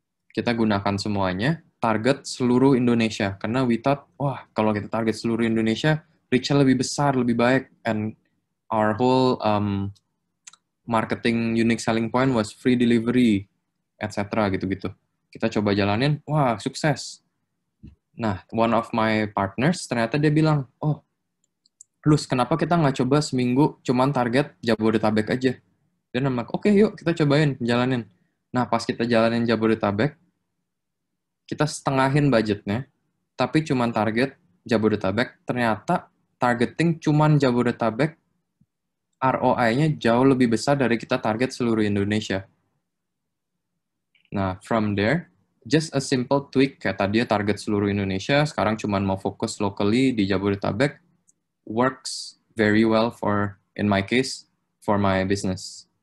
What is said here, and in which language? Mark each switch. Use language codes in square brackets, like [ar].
[id] Kita gunakan semuanya, target seluruh Indonesia. Karena [en] we thought, [id] kalau kita target seluruh Indonesia, reach-nya lebih besar, lebih baik. [en] And our whole marketing unique selling point was free delivery, etc. [id] gitu-gitu. Kita coba jalanin, sukses. Nah, [en] one of my partners [id] ternyata dia bilang, Lus, kenapa kita nggak coba seminggu cuman target Jabodetabek aja? Dan [en] I'm like, [id] oke, yuk kita cobain, jalanin. Nah, pas kita jalanin Jabodetabek, kita setengahin budgetnya, tapi cuman target Jabodetabek. Ternyata targeting cuman Jabodetabek, ROI-nya jauh lebih besar dari kita target seluruh Indonesia. [en] Nah, from there, just a simple tweak, [id] kayak tadi target seluruh Indonesia, sekarang cuman mau fokus locally di Jabodetabek, [en] works very well in my case, for my business.